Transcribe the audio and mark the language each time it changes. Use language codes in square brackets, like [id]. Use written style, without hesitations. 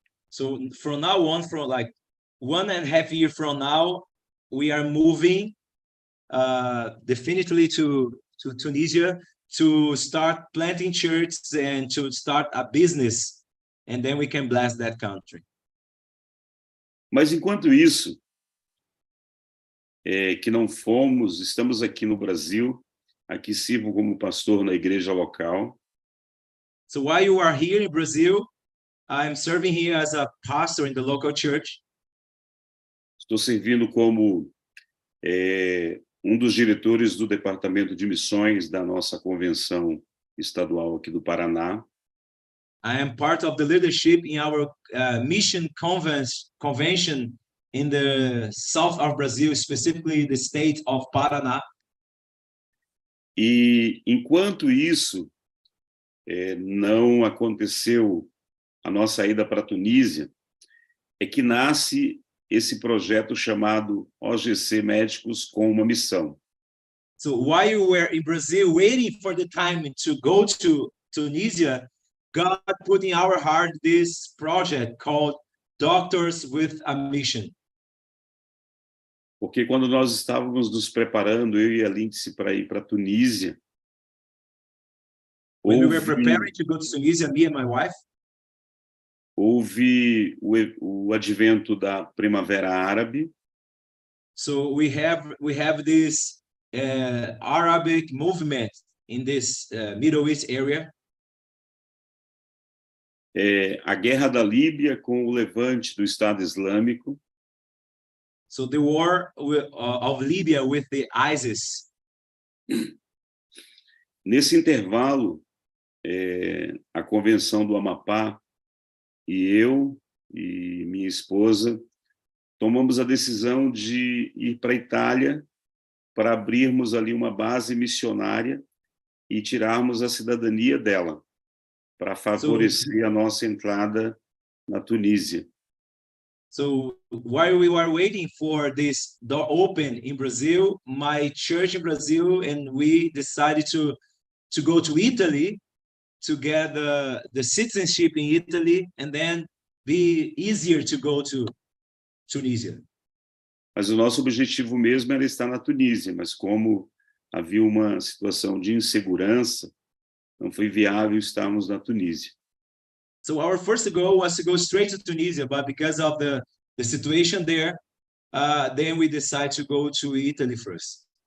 [en] So from now on, from like 1.5 years from now, we are moving definitely to Tunisia to start planting churches and to start a business, and then we can bless that country. [pt] Mas enquanto isso, que não fomos, estamos aqui no Brasil, aqui sirvo como pastor na igreja local. [en] So while you are here in Brazil, I'm serving here as a pastor in the local church. [pt] Estou servindo como um dos diretores do departamento de missões da nossa convenção estadual aqui do Paraná. [en] I am part of the leadership in our mission convention in the south of Brazil, specifically the state of Paraná. [pt] E enquanto isso não aconteceu a nossa ida para a Tunísia, é que nasce esse projeto chamado OGC Médicos com uma Missão. [en] So while you were in Brazil waiting for the time to go to Tunisia, God put in our heart this project called Doctors with a Mission. [pt] Porque quando nós estávamos nos preparando, eu e a Lindsay, para ir para a Tunísia, [en] When we were preparing to go to Tunisia, me and my wife, [pt] houve o advento da Primavera Árabe. [en] so we have this Arabic movement in this Middle East area. [pt] A guerra da Líbia com o levante do Estado Islâmico. [en] So the war of Libya with the ISIS. [pt] Nesse intervalo, a Convenção do Amapá e eu e minha esposa tomamos a decisão de ir para a Itália para abrirmos ali uma base missionária e tirarmos a cidadania dela, para favorecer a nossa entrada na Tunísia. [en] So while we were waiting for this door open in Brazil, my church in Brazil and we decided to go to Italy to get the citizenship in Italy and then be easier to go to Tunisia. [pt] Mas o nosso objetivo mesmo era estar na Tunísia, mas como havia uma situação de insegurança, não foi viável estarmos na Tunísia. [en] So our first goal was to go straight to Tunisia, but because of the situation there, then we decided to go to Italy first.